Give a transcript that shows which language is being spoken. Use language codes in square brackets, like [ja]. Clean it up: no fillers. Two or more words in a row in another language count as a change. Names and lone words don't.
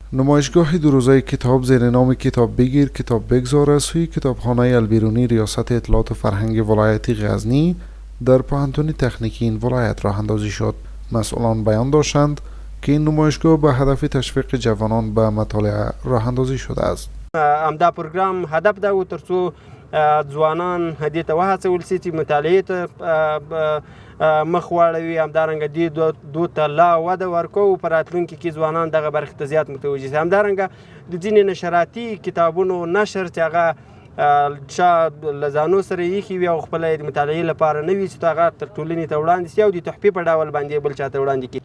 [fa] نمایشگاه دو روزه کتاب زیر نام کتاب بگیر کتاب بگذار سوی کتابخانه البیرونی ریاست اطلاعات و فرهنگ ولایتی غزنی در پوهنتون تکنیکی این ولایت راه اندازی شد. مسئولان بیان داشتند که این نمایشگاه به هدف تشویق جوانان به مطالعه راه اندازی شده است. [ps] همدا پروګرام هدف دا و ترڅو ځوانان دې ته وهڅول سي چې مطالعې ته مخ واړوي، همدارنګه دې دود ته لا وده ورکوو، په راتلونکي کې ځوانان دغه برخې ته زیات متوجه سي. همدارنګه د ځینې نشراتي کتابونو نشر چې هغه چا له ځانو سره ایښي وي او خپله یې د مطالعې لپاره نه وي چې هغه تر ټولنې ته وړاندې سي او د تحفې په ډول باندې بل چا ته وړاندې کړي.